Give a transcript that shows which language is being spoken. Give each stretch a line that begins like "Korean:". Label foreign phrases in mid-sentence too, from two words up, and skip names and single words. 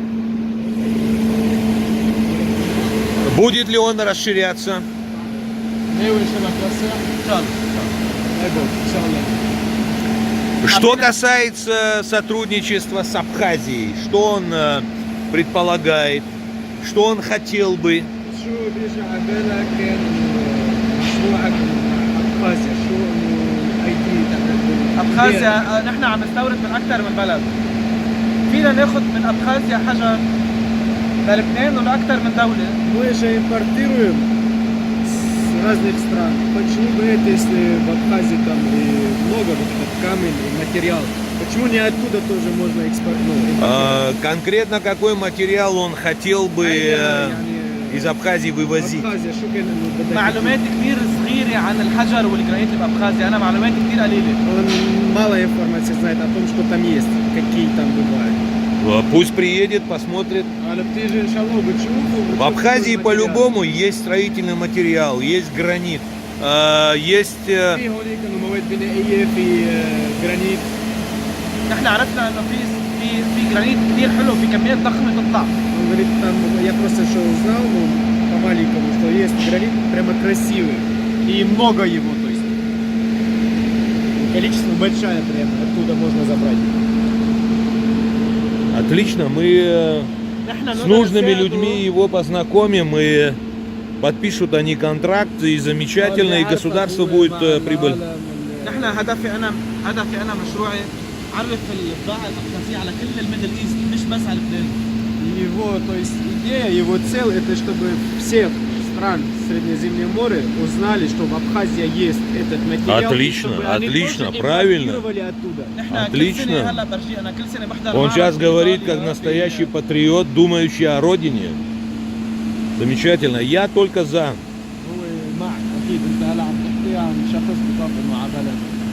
Russian: Будет ли он расширяться? Что касается сотрудничества с Абхазией, что он предполагает, что он хотел бы?
Arabic: شو بيجي على بالك مشروعك ابخازيا شو الايدي تبعك ابخازيا نحن عم نستورد من اكثر من بلد. فينا ناخذ من ابخازيا حجر للبنان ولاكثر من دوله.
Russian: Мы же импортируем с разных стран. Почему бы это, если в Абхазии там и много вот этот камень и материал, почему не оттуда тоже можно экспортировать? Конкретно какой материал он хотел бы из Абхазии вывозить? Абхазия,
Arabic: شو كان إنه بدك معلومات كثير صغيره عن الحجر والجرانيت اللي بابخازيا، انا معلومات كثير قليله.
Russian: Он мало информации знает о том, что там есть, какие там бывают. Пусть приедет, посмотрит.
Arabic: إلا بتجي، إن شاء الله, почему?
Russian: В Абхазии по-любому есть строительный материал, есть гранит, есть...
Arabic: في هونيك إنه مواد بنائية في جرانيت. نحن عرفنا انه في جرانيت كثير حلو في كميات ضخمه تطلع.
Russian: Он говорит, там я просто что узнал, ну, по-маленькому, что есть гранит прямо красивый. И много его, то есть. Количество большое прямо, оттуда можно забрать. Отлично, мы с нужными людьми его познакомим, и подпишут они контракт, и замечательно, и государство будет прибыль.
Arabic: نحن هدفي انا مشروعي عرف البضاعه الابخازيه على كل
English: the Middle East
Arabic: مش بس على لبنان.
Russian: Его, то есть идея, его цель, это чтобы всех стран Средиземного моря узнали, что в Абхазии есть этот материал. Отлично, чтобы они отлично, тоже правильно. импортировали оттуда.
Arabic: نحن
Russian: Отлично.
Arabic: كل سنه هلا برجي انا كل سنه بحضر
Russian: Он
Arabic: معرض
Russian: сейчас говорит,
Arabic: بإيطاليا
Russian: как настоящий патриот, думающий о родине. Замечательно, я только за.
Arabic: هو معك اكيد انت هلا عم تحكي عن شخص بطاقه انه على بلد